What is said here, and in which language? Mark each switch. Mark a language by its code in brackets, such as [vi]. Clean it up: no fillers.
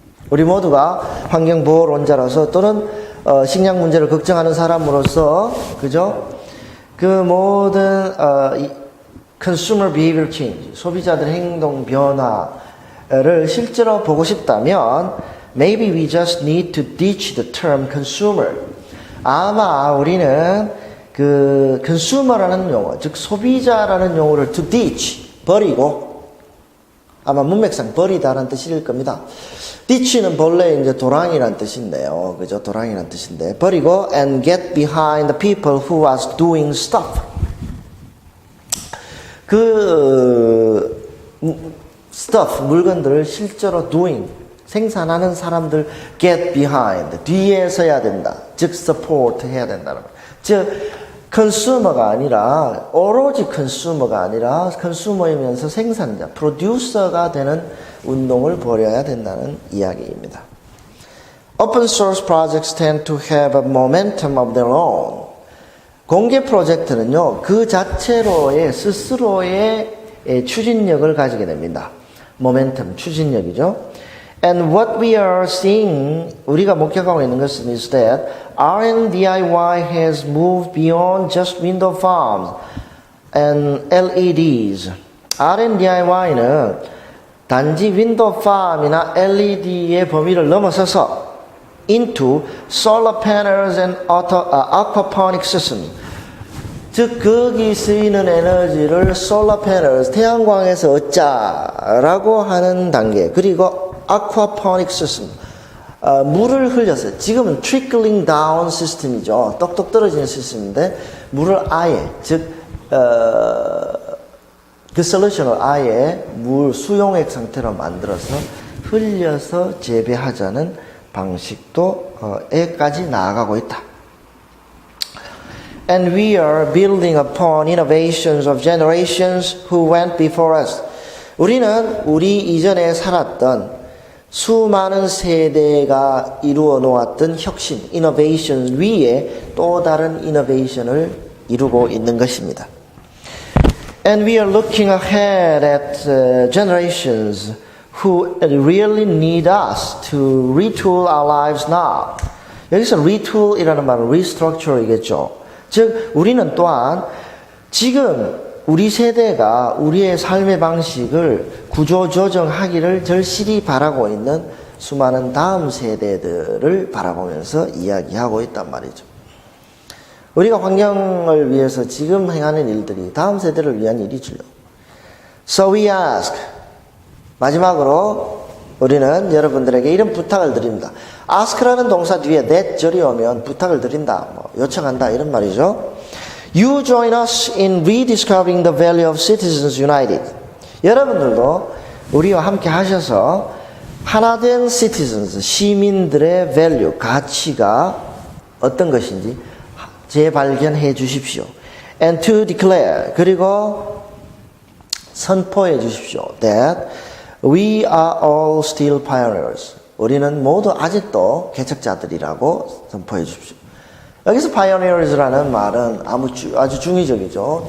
[ko] 우리 모두가 환경보호론자로서 또는 식량 문제를 걱정하는 사람으로서 그죠? 그 모든 [en] consumer behavior change, [ko] 소비자들 행동 변화를 실제로 보고 싶다면 [en] maybe we just need to ditch the term consumer. [ko] 아마 우리는 그 consumer라는 용어, 즉 소비자라는 용어를 to ditch, 버리고 아마 문맥상 버리다라는 뜻일 겁니다. ditch는 본래 이제 도랑이라는 뜻인데요. 그죠? 도랑이라는 뜻인데 버리고 [en] and get behind the people who are doing stuff. [ko] 그 stuff, 물건들을 실제로 doing, 생산하는 사람들 get behind, 뒤에 서야 된다. 즉 support 해야 된다는 거예요. 즉 consumer가 아니라 오로지 consumer가 아니라 consumer이면서 생산자, producer가 되는 운동을 벌여야 된다는 이야기입니다. [en] Open source projects tend to have a momentum of their own. [ko] 공개 프로젝트는요, 그 자체로의, 스스로의 추진력을 가지게 됩니다. 모멘텀, 추진력이죠. [en] And what we are seeing, [ko] 우리가 목격하고 있는 것은 [en] is that R&DIY has moved beyond just window farms and LEDs. [ko] R&DIY는 단지 윈도우 팜이나 LED의 범위를 넘어서서 [en] into solar panels and aquaponic system. [ko] 즉 거기 쓰이는 에너지를 solar panels, 태양광에서 얻자라고 하는 단계. 그리고 aquaponic system, 물을 흘려서 지금은 trickling down 시스템이죠. 똑똑 떨어지는 시스템인데 물을 아예 즉 그 솔루션을 아예 물 수용액 상태로 만들어서 흘려서 재배하자는 방식도 에까지 나아가고 있다. [en] And we are building upon innovations of generations who went before us. [ko] 우리는 우리 이전에 살았던 수많은 세대가 이루어 놓았던 혁신, innovations 위에 또 다른 innovation을 이루고 있는 것입니다. [en] And we are looking ahead at generations who really need us to retool our lives now. [ko] 여기서 retool이라는 말은 restructure이겠죠. 즉 우리는 또한 지금 우리 세대가 우리의 삶의 방식을 구조조정하기를 절실히 바라고 있는 수많은 다음 세대들을 바라보면서 이야기하고 있단 말이죠. 우리가 환경을 위해서 지금 행하는 일들이 다음 세대를 위한 일이죠. [en] So we ask. [ko] 마지막으로 우리는 여러분들에게 이런 부탁을 드립니다. ask라는 동사 뒤에 that절이 오면 부탁을 드린다, 요청한다 이런 말이죠. [en] You join us in rediscovering the value of citizens united. [ko] 여러분들도 우리와 함께 하셔서 하나된 citizens, 시민들의 value, 가치가 어떤 것인지 재발견해 주십시오. [en] And to declare, [ko] 그리고 선포해 주십시오. [en] That we are all still pioneers. [ko] 우리는 모두 아직도 개척자들이라고 선포해 주십시오. 여기서 pioneers라는 말은 아주 중의적이죠.